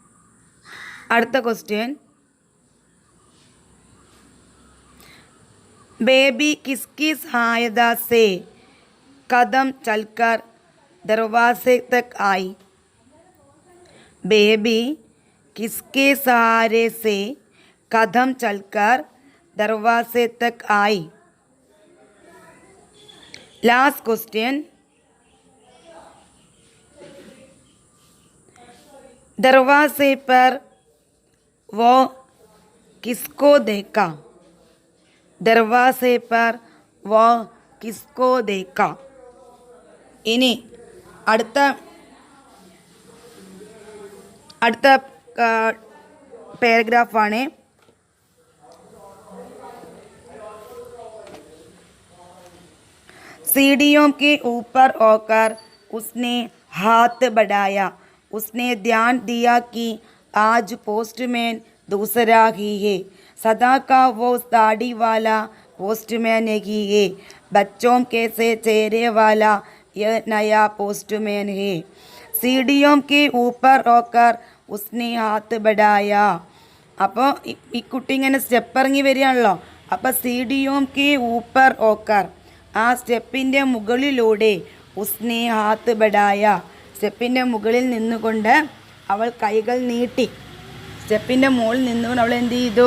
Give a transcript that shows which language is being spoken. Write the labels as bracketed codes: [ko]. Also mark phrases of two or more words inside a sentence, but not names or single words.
[ml] അടുത്ത ക്വസ്റ്റ്യൻ [hi] बेबी किसकी सहायता से कदम चलकर दरवाजे तक आई? बेबी किसके सहारे से कदम चलकर दरवाजे तक आई? [en] last question, [hi] दरवाजे पर वो किसको देखा? दरवाजे पर वो किसको देखा? [ml] ഇനി അടുത്ത പാരഗ്രാഫാണ്. [hi] सीढ़ियों के ऊपर होकर उसने हाथ बढ़ाया. उसने ध्यान दिया कि आज पोस्टमैन दूसरा ही है. सदा का वो दाढ़ी वाला पोस्टमैन नहीं है. बच्चों के से चेहरे वाला यह नया पोस्टमैन है. सीढ़ियों के ऊपर होकर उसने हाथ बढ़ाया. [ml] അപ്പോൾ ഈ കുട്ടി ഇങ്ങനെ സ്റ്റെപ്പ് ഇറങ്ങി വരികയാണല്ലോ. അപ്പോൾ [hi] सीढ़ियों के ऊपर होकर, [ml] ആ സ്റ്റെപ്പിൻ്റെ മുകളിലൂടെ [hi] उसने हाथ बढ़ाया, [ml] സ്റ്റെപ്പിൻ്റെ മുകളിൽ നിന്നുകൊണ്ട് അവൾ കൈകൾ നീട്ടി. സ്റ്റെപ്പിൻ്റെ മുകളിൽ നിന്നുകൊണ്ട് അവൾ എന്ത് ചെയ്തു?